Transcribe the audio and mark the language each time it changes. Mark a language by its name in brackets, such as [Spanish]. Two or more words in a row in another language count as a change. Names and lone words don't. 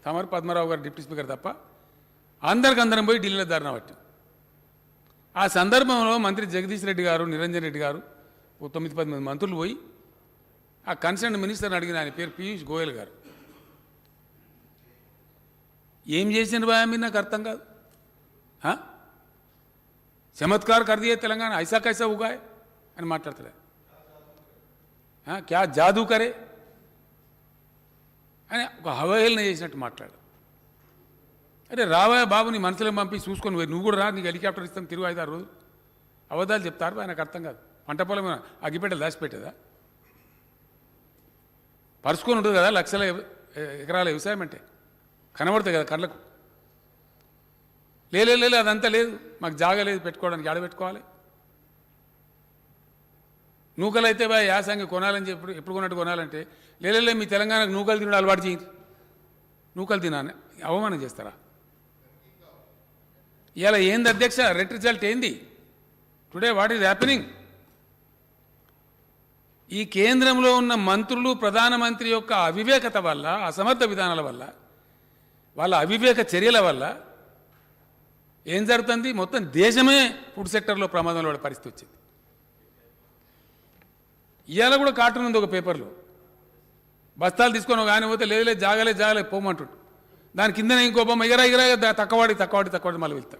[Telugu] తమరు పద్మరావు గారు డిప్యూటీ స్పీకర్ తప్ప అందరం పోయి ఢిల్లీలో ధర్నా పట్టాం. ఆ సందర్భంలో మంత్రి జగదీష్ రెడ్డి గారు, నిరంజన్ రెడ్డి గారు, 9-10 మంత్రులు పోయి ఆ [English] concern minister [Telugu] అడిగిన, ఆయన పేరు పీయూష్ గోయల్ గారు, ఏం చేసిన బాయ్ మీరు నాకు అర్థం కాదు, [Hindi] चमत्कार कर दिये तेलंगाना, ऐसा कैसा उगाय [Telugu] అని మాట్లాడతాడు. [Hindi] क्या जादू करे [Telugu] అని ఒక హవహేళన చేసినట్టు మాట్లాడు. అరే రావా బాబు, నీ మనసులో పంపి చూసుకొని పోయి, నువ్వు కూడా రా, నీకు హెలికాప్టర్ ఇస్తాం, తిరుగు 5-6 రోజులు. అబద్ధాలు చెప్తారు, ఆయనకు అర్థం కాదు. పంట పొలం అగ్గిపెట్టెలు దాచిపెట్టేదా? పరుచుకొని ఉంటుంది కదా లక్షల ఎకరాల వ్యవసాయం అంటే, కనబడుతుంది కదా కళ్ళకు. లేదు అదంతా లేదు, మాకు జాగా లేదు పెట్టుకోవడానికి, ఆడ పెట్టుకోవాలి. నూకలు అయితే బాయ్ యాసంగి కొనాలని చెప్పి ఎప్పుడు కొన్నట్టు కొనాలంటే, లేదు మీ తెలంగాణకు నూకలు తినడం అలవాటు చేయండి, నూకలు తినాలని అవమానం చేస్తారా? ఇలా ఏంది అధ్యక్ష, [English] red result [Telugu] ఏంది టుడే, [English] what is happening? [Telugu] ఈ కేంద్రంలో ఉన్న మంత్రులు, ప్రధానమంత్రి యొక్క అవివేకత వల్ల, అసమర్థ విధానాల వల్ల, వాళ్ళ అవివేక చర్యల వల్ల ఏం జరుగుతుంది? మొత్తం దేశమే [English] food sector [Telugu] ప్రమాదంలో పడే పరిస్థితి వచ్చింది. ఇవాళ కూడా కార్టూన్ ఉంది ఒక పేపర్లో, బస్తాలు తీసుకొని ఒక ఆయన పోతే లేదు జాగలే పోమంటుండు, దాని కిందనే ఇంకో బొమ్మ ఎగరా తక్కువడి మళ్ళీ వెళ్తాడు.